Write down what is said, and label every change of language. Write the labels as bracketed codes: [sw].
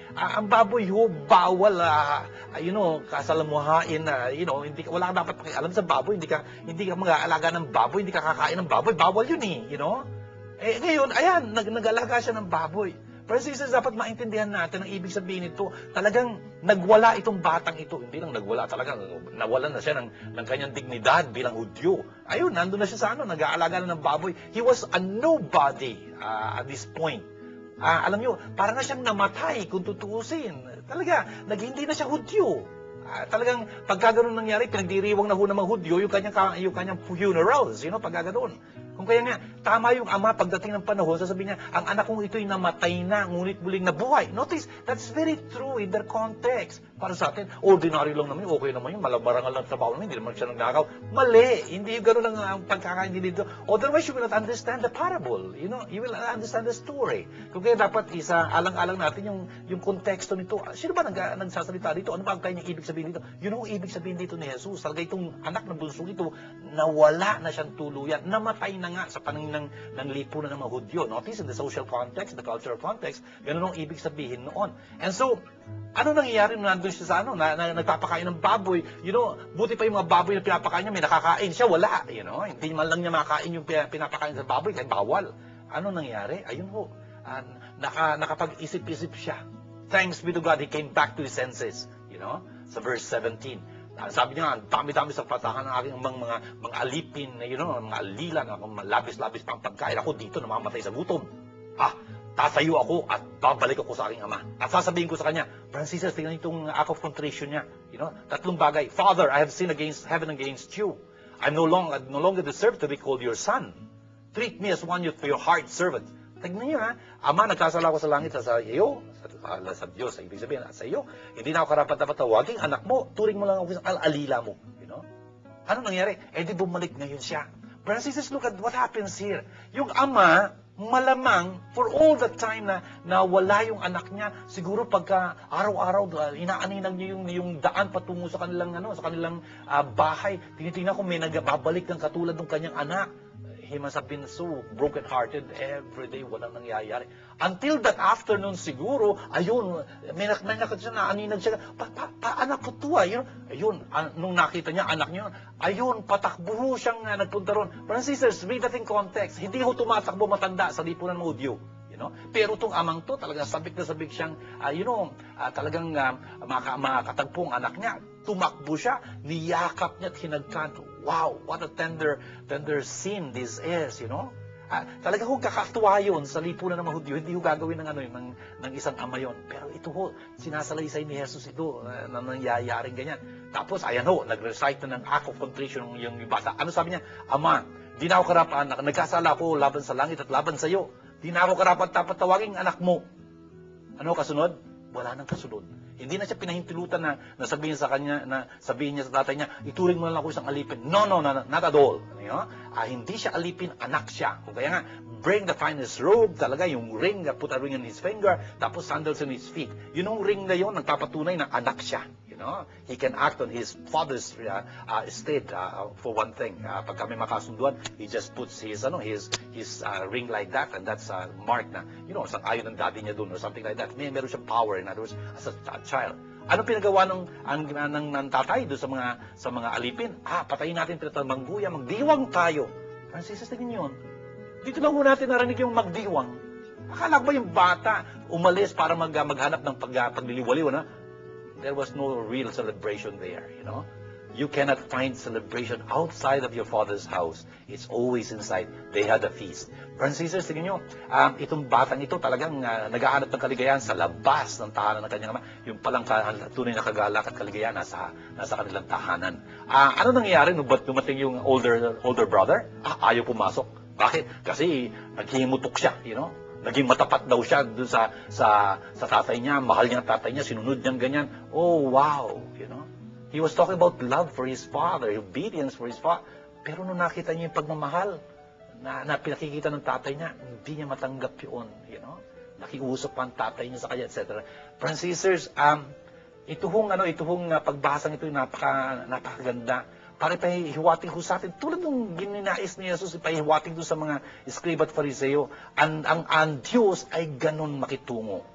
[tl] Ang baboy bawal, kasalamuhain, wala ka dapat pakialam sa baboy, hindi ka mag-aalaga ng baboy, hindi ka kakain ng baboy, bawal yun ngayon, ayan, nag-alaga siya ng baboy. [en] Pero sisters, [tl] dapat maintindihan natin ang ibig sabihin nito. Talagang nagwala itong batang ito. Hindi lang nagwala, talagang nawalan na siya ng kanyang dignidad bilang Hudyo. Ayun, nandun na siya sa nag-aalaga na ng baboy. [en] He was a nobody at this point. [tl] Alam nyo, parang na siyang namatay kung tutuusin. Talaga, hindi na siya Hudyo. Talagang pagka ganun nangyari, pinagdiriwang na ng mga Hudyo yung kanyang funerals, pagka ganun. Kung kaya nga, tama yung ama pagdating ng panahon, sasabihin niya, ang anak kong ito'y namatay na, ngunit muling nabuhay. [en] Notice, that's very true in their context. [tl] Para sa atin, ordinary lang naman, okay naman yun, malabarangal lang trabaho naman, hindi naman siya nagnakaw. Mali, hindi yung gano'n ang pagkakaintindi dito. [en] Otherwise, you will not understand the parable. You will not understand the story. [tl] Kung kaya dapat alang-alang natin yung konteksto nito. Sino ba nagsasalita dito? Ano ba ang kanyang ibig sabihin dito? Yun ang ibig sabihin dito ni Jesus. Talaga itong anak ng bunsong ito, nawala na siyang tuluyan, namatay na nga sa paningin ng lipunan ng mga Hudyo. [en] Notice in the social context, the cultural context, [tl] ganun ang ibig sabihin noon. And so, ano nangyayari nung nandun siya sa nagpapakain ng baboy? Buti pa yung mga baboy na pinapakain niya, may nakakain siya, wala. Hindi man lang niya makakain yung pinapakain sa baboy, kahit bawal. Ano nangyayari? Ayun ho, nakapag-isip-isip siya. [en] Thanks be to God, he came back to his senses. [tl] Sa verse 17. Sabi niya, ang dami-dami sa patahan ng aking mga alipin, mga alila, labis-labis pang pagkain. Ako dito, namamatay sa gutom. Tatayo ako at babalik ako sa aking ama. At sasabihin ko sa kanya, Franciscus, tingnan itong [en] act of contrition [tl] niya. Tatlong bagay. [en] Father, I have sinned against heaven and against you. I no longer deserve to be called your son. Treat me as one of your hard servant. [tl] Tignan niyo Ama, nagkasala ko sa langit sa iyo, sa Diyos, ibig sabihin, sa iyo. Hindi na ako karapat-dapat tawaging anak mo. Turing mo lang ako sa alila mo. Ano nangyari? Di bumalik ngayon siya. [en] Francis, look at what happens here. [tl] Yung ama, malamang, for all the time na wala yung anak niya, siguro pagka araw-araw, inaaninag niya yung daan patungo sa kanilang bahay. Tinitingnan ko may nagbabalik ng katulad ng kanyang anak. [en] He must have been so broken-hearted every day, [tl] walang nangyayari. [en] Until that afternoon [tl] siguro, ayun, may nakita siya, naaninag siya, anak ko to ayun, nung nakita niya, anak niya, ayun, patakbo siyang nagpunta ron. [en] Brothers and sisters, read that in context. [tl] Hindi ho tumatakbo matanda sa lipunan ng Hudyo. Pero itong amang to, talagang sabik na sabik siyang, talagang makatagpong anak niya. Tumakbo siya, niyakap niya at hinagkan. [en] Wow, what a tender scene this is, [tl] Talagang kung kakatuwa yun sa lipunan ng mga Hudyo, hindi ho gagawin ng isang ama yun. Pero ito ho, sinasalaysay ni Jesus ito na nangyayaring ganyan. Tapos, ayan ho, nag-recite na ng act of contrition yung bata. Ano sabi niya? Ama, di na ako karapan, nagkasala ko laban sa langit at laban sa iyo. Di na ako karapat-dapat tawaging anak mo. Ano kasunod? Wala nang kasunod. Hindi na siya pinahintilutan na sabihin sa kanya, na sabihin niya sa tatay niya, ituring mo lang ako isang alipin. [en] No, not at all. [tl] Hindi siya alipin, anak siya. Kung kaya nga, [en] bring the finest robe, talaga yung ring, put a ring on his finger, tapos sandals on his feet. [tl] Yun yung ring na yun, nagpapatunay na anak siya. [en] He can act on his father's estate for one thing. [tl] Pag kami makasunduan, [en] he just puts his ring like that, and that's mark na, sang-ayon ng daddy niya dun or something like that. [tl] Meron siyang [en] power, in other words, as a child. [tl] Ano pinagawa ng tatay doon sa mga alipin? Patayin natin mangguya, magdiwang tayo. Francis, tingin yun. Dito lang ho natin narinig yung magdiwang. Akala ba yung bata umalis para maghanap ng pagliliwaliw, [en] There was no real celebration there, You cannot find celebration outside of your father's house. It's always inside. They had a feast. [tl] Francis, tingin nyo, itong batang ito talagang naghahanap ng kaligayahan sa labas ng tahanan ng kanyang ama. Yung palang tunay na kagalak at kaligayahan nasa kanilang tahanan. Ano nangyayari nung dumating yung older brother? Ayaw pumasok. Bakit? Kasi naghimutok siya, Naging matapat daw siya dun sa tatay niya, mahal niya ang tatay niya, sinunod niyang ganyan. [en] Oh, wow, He was talking about love for his father, obedience for his father. [tl] Pero nung nakita niya yung pagmamahal na pinakikita ng tatay niya, hindi niya matanggap yun, Nakiusap pa ang tatay niya sa kanya, etc. Francisers, ito hong pagbasang ito napakaganda. Para ipahiwating ko sa atin, tulad ng gininais ni Jesus, ipahiwating doon sa mga escriba at fariseo, ang Diyos ay ganun makitungo.